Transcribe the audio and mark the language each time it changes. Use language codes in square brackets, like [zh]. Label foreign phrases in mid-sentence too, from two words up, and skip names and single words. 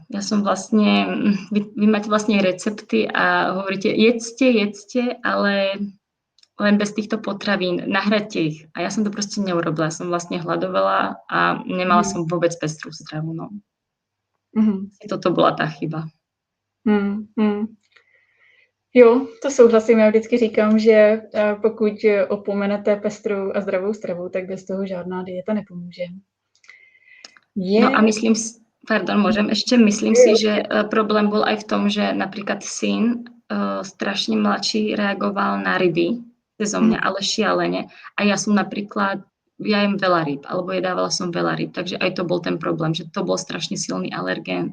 [sk] Ja som vlastne, vy máte vlastne recepty a hovoríte, jedzte, ale len bez týchto potravín, nahradte ich. A ja som to proste neurobila. Ja som vlastne hladovala a nemala som vôbec pestrú stravu. No. Toto bola tá chyba. [cs] Jo, to souhlasím. Já vždycky říkám, že pokud opomenete pestrou a zdravou stravu, tak bez toho žádná dieta nepomůže. [sk] No a myslím si, myslím si, že problém bol aj v tom, že napríklad syn strašne mladší reagoval na ryby cezo mňa, ale šialene. A ja som napríklad, ja jem veľa rýb, alebo jedávala som veľa rýb, takže aj to bol ten problém, že to bol strašne silný alergén.